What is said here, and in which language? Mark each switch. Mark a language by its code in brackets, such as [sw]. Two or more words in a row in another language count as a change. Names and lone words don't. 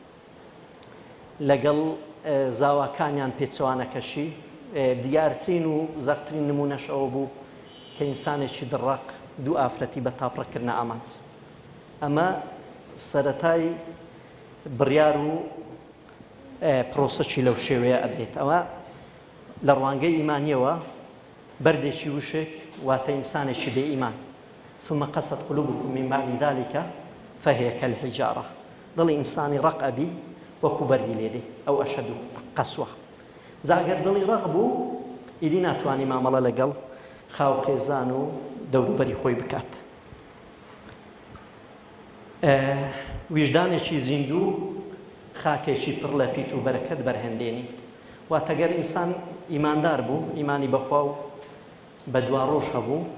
[ckb] لەگەڵ زاواکانیان پێچەوانەکەشی دیارترین و زەقترین نمونەش ئەوە بوو کە ئینسانێکی دڕەق دوو ئافرەتی بە تاپڕەکردنە ئامانج ئەمە سەرەتای بڕیار و پرۆسەکی لەو شێوەیە ئەدرێت ئەوە لە ڕوانگەی ئیمانیەوە بەردێکی وشێک واتە ئینسانێکی بێ ئیمان [ar] ثم قست قلوبكم من بعد ذلك فهي كالحجارة [ckb] دڵی ئینسانی ڕق ئەبی وەکو بەردی لێدێ ئەو ئەشەد و قەسوە زاگەر دڵی ڕق بوو ئیدی ناتوانانی مامەڵە لەگەڵ خاو خێزان و دەوروبەری خۆی بکات ویژدانێکی زیندوو خاکێکی پڕ لە پیت و بەرەکەت بەرهەندێنی واتەگەر ئینسان ئیماندار بوو ئیمانی بەخوا و بە دوا ڕۆژ هەبوو